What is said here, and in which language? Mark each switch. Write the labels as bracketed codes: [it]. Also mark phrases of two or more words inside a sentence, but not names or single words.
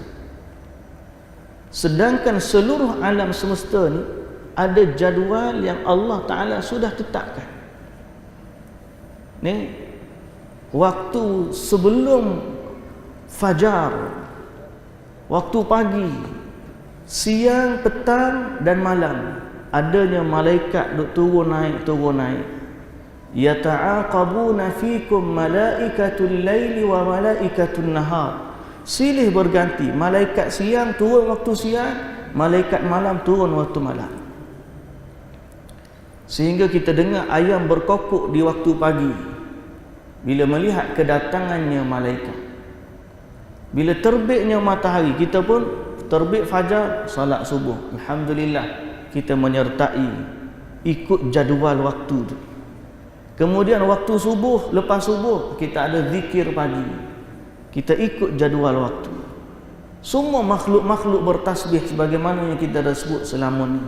[ms] Sedangkan seluruh alam semesta ni ada jadual yang Allah Ta'ala sudah tetapkan. Ni waktu sebelum fajar, waktu pagi, siang, petang dan malam, adanya malaikat duk turun naik. [ar] يتعاقبون فيكم ملائكة الليل وملائكة النهار, [ms] silih berganti. Malaikat siang turun waktu siang, malaikat malam turun waktu malam. Sehingga kita dengar ayam berkokok di waktu pagi bila melihat kedatangannya malaikat. Bila terbitnya matahari, kita pun terbit fajar, salat subuh, alhamdulillah, kita menyertai, ikut jadual waktu tu. Kemudian waktu subuh, lepas subuh kita ada zikir pagi, kita ikut jadual waktu. Semua makhluk-makhluk bertasbih sebagaimana yang kita dah sebut selama ni.